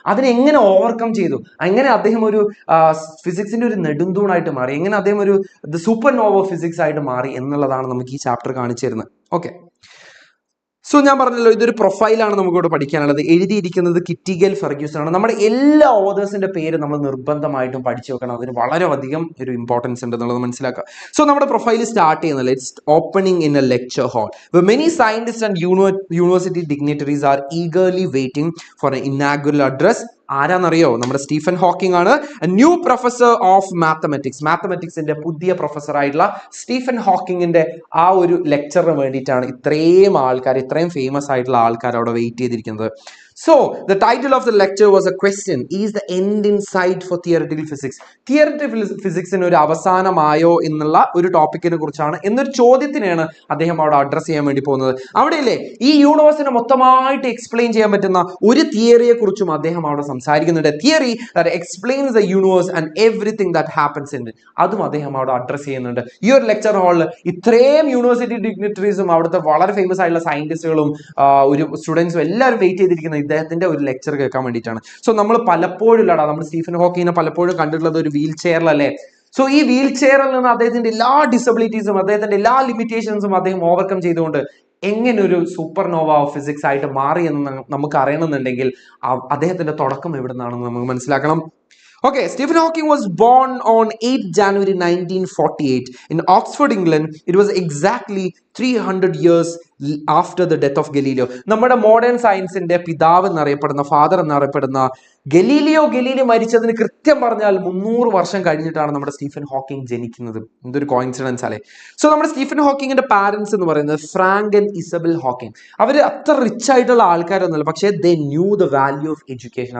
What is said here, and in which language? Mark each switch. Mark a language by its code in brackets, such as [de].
[ml] അതിനെ എങ്ങനെ ഓവർകം ചെയ്തു, എങ്ങനെ അദ്ദേഹം ഒരു ഫിസിക്സിന്റെ ഒരു നെടുന്തൂണായിട്ട് മാറി, എങ്ങനെ അദ്ദേഹം ഒരു സൂപ്പർ നോവ ഫിസിക്സ് ആയിട്ട് മാറി എന്നുള്ളതാണ് നമുക്ക് ഈ ചാപ്റ്റർ കാണിച്ചു തരുന്നത്. ഓക്കെ, സോ ഞാൻ പറഞ്ഞല്ലോ, ഇതൊരു പ്രൊഫൈലാണ് നമുക്കിവിടെ പഠിക്കാനുള്ളത്. എഴുതിയിരിക്കുന്നത് കിറ്റി ഗെയിൽ ഫെർഗ്യൂസൺ ആണ്. നമ്മുടെ എല്ലാ ഓതേഴ്സിന്റെ പേര് നമ്മൾ നിർബന്ധമായിട്ടും പഠിച്ചു വെക്കണം. അതിന് വളരെയധികം ഒരു ഇമ്പോർട്ടൻസ് ഉണ്ട് എന്നുള്ളത് മനസ്സിലാക്കുക. സോ നമ്മുടെ പ്രൊഫൈൽ സ്റ്റാർട്ട് ചെയ്യുന്നത് [en] It's opening in a lecture hall where many scientists and university dignitaries are eagerly waiting for an inaugural address. [ml] ആരാന്നറിയോ? നമ്മുടെ സ്റ്റീഫൻ ഹോക്കിംഗ് ആണ്. ന്യൂ പ്രൊഫസർ ഓഫ് മാത്തമാറ്റിക്സിന്റെ പുതിയ പ്രൊഫസർ ആയിട്ടുള്ള സ്റ്റീഫൻ ഹോക്കിങ്ങിന്റെ ആ ഒരു ലെക്ചറിന് വേണ്ടിയിട്ടാണ് ഇത്രയും ഫേമസ് ആയിട്ടുള്ള ആൾക്കാർ അവിടെ വെയിറ്റ് ചെയ്തിരിക്കുന്നത്. [en] So, the title of the lecture was a question: is the end in sight for theoretical physics? [ml] Theoretical physicsന് ഒരു അവസാനമായോ എന്നുള്ള ഒരു ടോപ്പിക്കിനെ കുറിച്ചാണ്, എന്നൊരു ചോദ്യത്തിനാണ് അദ്ദേഹം അവിടെ അഡ്രസ് ചെയ്യാൻ വേണ്ടി പോകുന്നത്. അവിടെയല്ലേ ഈ യൂണിവേഴ്സിനെ മൊത്തമായിട്ട് എക്സ്പ്ലെയിൻ ചെയ്യാൻ പറ്റുന്ന ഒരു തിയറിയെ കുറിച്ചും അദ്ദേഹം അവിടെ സംസാരിക്കുന്നുണ്ട്. [en] Theory that explains the universe and everything that happens in it. [ml] അതും അദ്ദേഹം അവിടെ അഡ്രസ് ചെയ്യുന്നുണ്ട്. ഈ ഒരു ലെക്ചർ ഹാളിൽ ഇത്രയും യൂണിവേഴ്സിറ്റി ഡിഗ്നിറ്ററീസും അവിടുത്തെ വളരെ ഫേമസ് ആയിട്ടുള്ള സയന്റിസ്റ്റുകളും ഒരു സ്റ്റുഡൻസും എല്ലാവരും വെയിറ്റ് ചെയ്തിരിക്കുന്നത് ഇദ്ദേഹത്തിന്റെ ഒരു ലെക്ചർ കേൾക്കാൻ വേണ്ടിയിട്ടാണ്. സോ നമ്മൾ പലപ്പോഴും നമ്മൾ സ്റ്റീഫൻ ഹോക്കിങ്ങിനെ പലപ്പോഴും കണ്ടിട്ടുള്ളത് ഒരു വീൽ ചെയറിലല്ലേ. സോ ഈ വീൽ ചെയറിൽ നിന്ന് അദ്ദേഹത്തിന്റെ എല്ലാ ഡിസബിലിറ്റീസും, അദ്ദേഹത്തിന്റെ എല്ലാ ലിമിറ്റേഷൻസും അദ്ദേഹം ഓവർകം ചെയ്തുകൊണ്ട് എങ്ങനെ ഒരു സൂപ്പർ നോവ ഓഫ് ഫിസിക്സ് ആയിട്ട് മാറി എന്ന് നമുക്ക് അറിയണമെന്നുണ്ടെങ്കിൽ അദ്ദേഹത്തിന്റെ തുടക്കം എവിടെ നിന്നാണെന്ന് നമുക്ക് മനസ്സിലാക്കണം. [en] Okay, Stephen Hawking was born on 8 January 1948 in Oxford, England. It was exactly 300 years after the death of Galileo. [ml] നമ്മുടെ മോഡേൺ സയൻസിന്റെ പിതാവ് എന്നറിയപ്പെടുന്ന, ഫാദർ എന്നറിയപ്പെടുന്ന ഗലീലി മരിച്ചതിന് കൃത്യം പറഞ്ഞാൽ 300 വർഷം കഴിഞ്ഞിട്ടാണ് നമ്മുടെ സ്റ്റീഫൻ ഹോക്കിംഗ് ജനിക്കുന്നത്. എന്തൊരു കോയിൻസിഡൻസ് അല്ലേ. സോ നമ്മുടെ സ്റ്റീഫൻ ഹോക്കിങ്ങിന്റെ പാരന്റ്സ് എന്ന് പറയുന്നത് ഫ്രാങ്ക് ആൻഡ് ഇസബൽ ഹോക്കിംഗ്. അവർ അത്ര റിച്ച് ആയിട്ടുള്ള ആൾക്കാരൊന്നുമല്ല, പക്ഷേ [en] They knew the value of education.